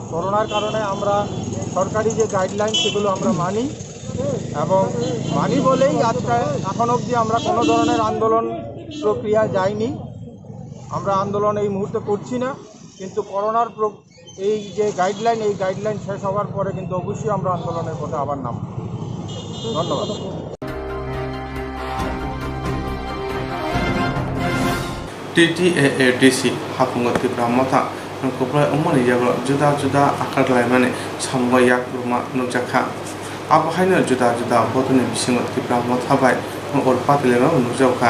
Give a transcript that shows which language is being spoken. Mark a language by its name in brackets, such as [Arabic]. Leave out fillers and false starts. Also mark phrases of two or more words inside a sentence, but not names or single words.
[Bangla] করোনার কারণে আমরা সরকারি যে গাইডলাইন সেগুলো আমরা মানি এবং মানি বলেই আজকে এখন অবধি আমরা কোনো ধরনের আন্দোলন প্রক্রিয়া যাইনি। আমরা আন্দোলন এই মুহূর্তে করছি না, কিন্তু করোনার এই যে গাইডলাইন, এই গাইডলাইন শেষ হওয়ার পরে কিন্তু অবশ্যই আমরা আন্দোলনের পথে আবার নামব। ধন্যবাদ। [Kok Borok] TTAADC hapungo tipra mata nungkupla umani jaglo juda juda akar laimane samgo yak ruma nukjakha abo haino juda juda botuni bisingo tipra mata bai ol patlema nukjakha